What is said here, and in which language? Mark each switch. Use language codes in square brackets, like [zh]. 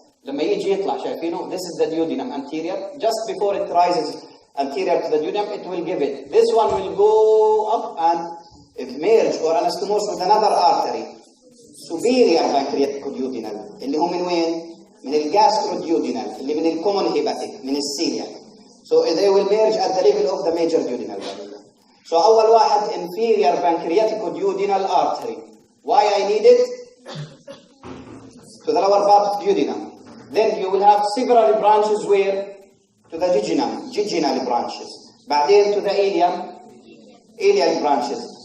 [ar] لما يجي يطلع شايفينه؟ [en] This is the duodenum anterior. Just before it rises anterior to the duodenum, it will give it. This one will go up and merge or anastomose with another artery. Superior pancreaticoduodenal. [ar] اللي هو من وين؟ من الجاستروديودينال، اللي من الكومون هيباتيك، من السيلياك. [en] So they will merge at the level of the major duodenal. So [ar] أول واحد [en] inferior pancreaticoduodenal artery. Why I need it? to the lower part of duodenum. Then you will have several branches where? To the jejunal branches. بعدين to the ileal branches.